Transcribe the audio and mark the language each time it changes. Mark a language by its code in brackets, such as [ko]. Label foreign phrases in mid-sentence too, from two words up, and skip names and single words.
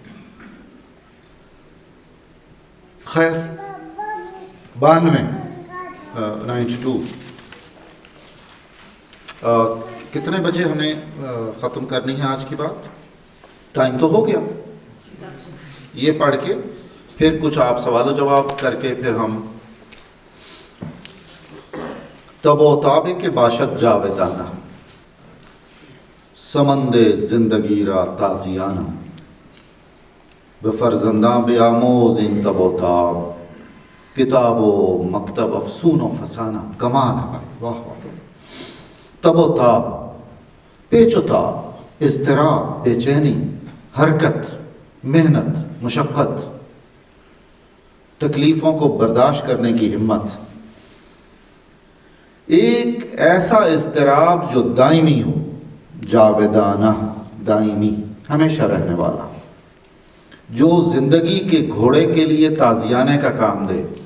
[ur] خیر 92 کتنے بجے ہمیں ختم کرنی ہے آج کی بات؟ ٹائم تو ہو گیا، یہ پڑھ کے پھر کچھ آپ سوال و جواب کر کے پھر ہم [fa] تب و تابے کے باشد جاویدانہ سمند زندگی را تازیانہ بفرزنداں بیاموز ان تب و تاب کتاب و مکتب افسون و فسانہ۔ [ur] کمال ہے بھائی، واہ واہ۔ تب و تاب، پیچ و تاب، اضطراب، بے چینی، حرکت، محنت، مشقت، تکلیفوں کو برداشت کرنے کی ہمت، ایک ایسا اضطراب جو دائمی ہو، جاویدانہ، دائمی، ہمیشہ رہنے والا، جو زندگی کے گھوڑے کے لیے تازیانے کا کام دے۔